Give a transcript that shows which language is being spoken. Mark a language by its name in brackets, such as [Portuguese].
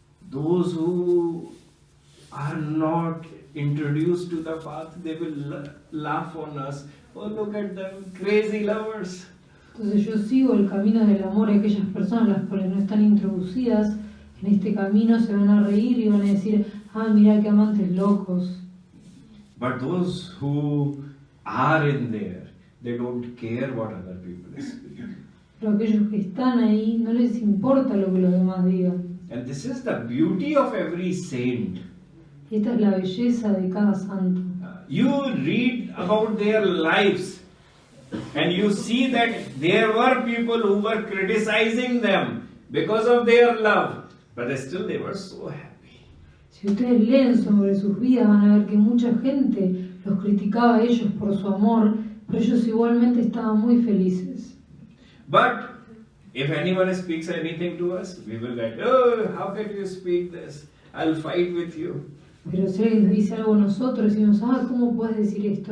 [English] Those who are not introduced to the path, they will laugh on us. Oh, look at them, crazy lovers. [Spanish] Entonces yo sigo el camino del amor, y aquellas personas las cuales no están introducidas en este camino se van a reír y van a decir, mira qué amantes locos. [English] But those who are in there, they don't care what other people speak. [Spanish] Pero aquellos que están ahí no les importa lo que los demás digan. [English] And this is the beauty of every saint. [Spanish] Y esta es la belleza de cada santo. [English] You read about their lives and you see that there were people who were criticizing them because of their love, but still they were so happy. [Spanish] Si ustedes leen sobre sus vidas van a ver que mucha gente los criticaba a ellos por su amor, pero ellos igualmente estaban muy felices. [English] But if anyone speaks anything to us, we will get, oh, how can you speak this? I'll fight with you. [Spanish] Pero si alguien nos dice algo a nosotros y decimos, ¿cómo puedes decir esto?